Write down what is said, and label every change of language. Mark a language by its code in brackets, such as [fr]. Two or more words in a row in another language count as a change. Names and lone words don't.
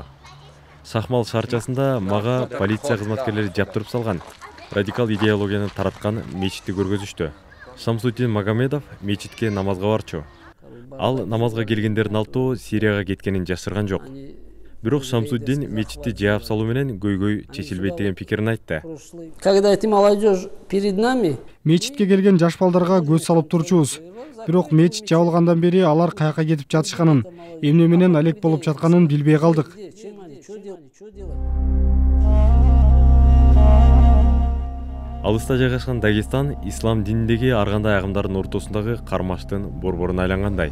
[ky] Сахмал шаарчасында мага полиция кызматкерлери жаптырып салган, радикал идеологияны тараткан мечитти көргөзүштү. Шамсуддин Магомедов мечитке намазга барчу. Ал намазга келгендердин алтоо Сирияга кеткенин жашырган жок. Бирок Шамсуддин мечитти жаап салуу менен көйгөй чечилбейт деген пикирин айтты. [ru] Когда ты молодежь перед нами, [ky] Мечитке келген жаш балдарга көз салып турчубуз. Бирок мечит жабылгандан бери алар каяка кетип жатышканын, эмне менен алек болуп жатканын билбей калдык. Алыста жайгашкан Дагестан ислам дининдеги ар кандай агымдардын ортосундагы кармаштын борборуна айлангандай.